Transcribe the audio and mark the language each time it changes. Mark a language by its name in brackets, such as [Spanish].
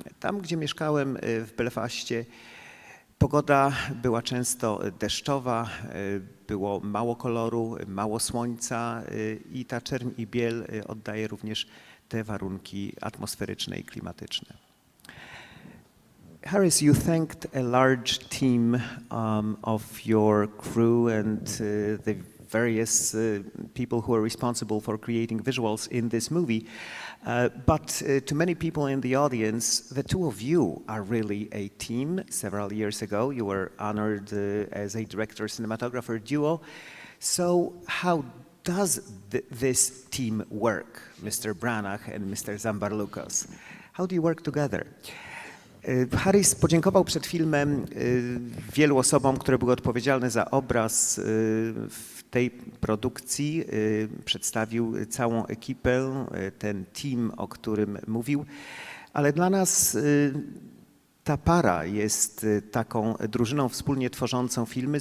[Polish] Tam, gdzie mieszkałem w Belfaście, pogoda była często deszczowa, było mało koloru, mało słońca i ta czerń i biel oddaje również te warunki atmosferyczne i klimatyczne. [English] Harris, you thanked a large team of your crew and the various people who are responsible for creating visuals in this movie. But to many people in the audience, the two of you are really a team. Several years ago, you were honored as a director-cinematographer duo. So how does this team work, Mr. Branagh and Mr. Zambarloukos? How do you work together? [Polish] Harris podziękował przed filmem wielu osobom, które były odpowiedzialne za obraz w tej produkcji. Przedstawił całą ekipę, ten team, o którym mówił, ale dla nas ta para jest taką drużyną wspólnie tworzącą filmy.